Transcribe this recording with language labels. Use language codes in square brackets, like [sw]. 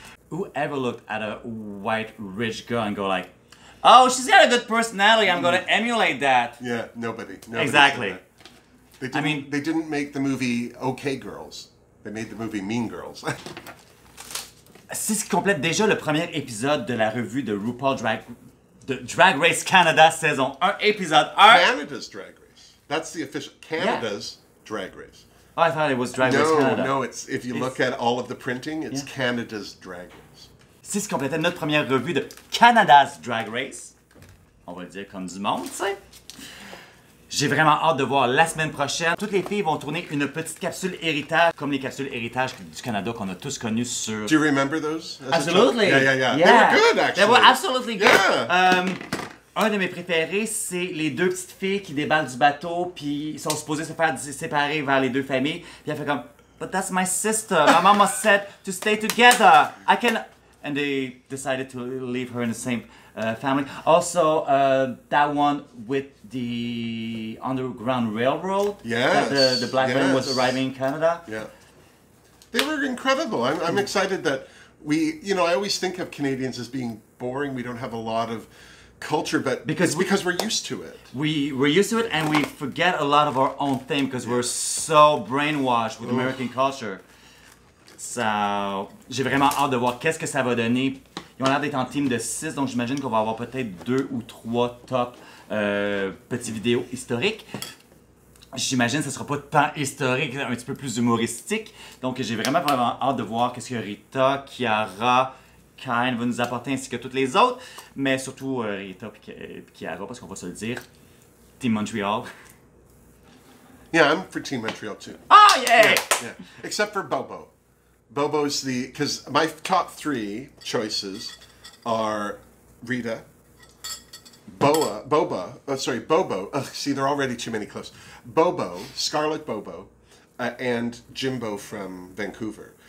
[en] whoever looked at a white rich girl and go like, "Oh, she's got a good personality. I'm gonna emulate that." Yeah, nobody Exactly. They didn't, they didn't make the movie OK Girls. They made the movie Mean Girls. [fr] C'est ce qui complète déjà le premier épisode de la revue de Drag Race Canada saison 1, épisode 1. [en] Canada's Drag Race. That's the official Canada's Drag Race. Oh, I thought it was Drag Race Canada. No, it's if you look at all of the printing, it's Canada's Drag Race. [fr] C'est ce qui complétait notre première revue de Canada's Drag Race. On va le dire comme du monde, tu sais. J'ai vraiment hâte de voir la semaine prochaine. Toutes les filles vont tourner une petite capsule héritage, comme les capsules héritage du Canada qu'on a tous connues sur... [en] Do you remember those? Absolutely. Yeah. They were good, actually. They were absolutely good. Yeah. [fr] Un de mes préférés, c'est les deux petites filles qui débarquent du bateau, puis ils sont supposés se faire séparer vers les deux familles. Puis elle fait comme, [en] "But that's my sister. My mama said to stay together. I can..." And they decided to leave her in the same family. Also, that one with the Underground Railroad. Yes. That the black man was arriving in Canada. Yeah. They were incredible. I'm excited that we, I always think of Canadians as being boring. We don't have a lot of culture, but because we're used to it. We're used to it, and we forget a lot of our own thing because we're so brainwashed with American culture. [fr] So, j'ai vraiment hâte de voir qu'est-ce que ça va donner. Ils ont l'air d'être en team de 6, donc j'imagine qu'on va avoir peut-être 2 ou 3 top petites vidéos historiques. J'imagine que ce ne sera pas tant historique, un petit peu plus humoristique. Donc j'ai vraiment hâte de voir qu'est-ce que Rita, Chiara, Kyle va nous apporter ainsi que toutes les autres. Mais surtout Rita et Chiara, parce qu'on va se le dire. [en] Team Montreal. Yeah, I'm for Team Montreal too. Oh, yeah! Yeah. Except for Bobo. Bobo's because my top 3 choices are Rita, Bobo. See, there are already too many close. Bobo, Scarlet Bobo, and Jimbo from Vancouver.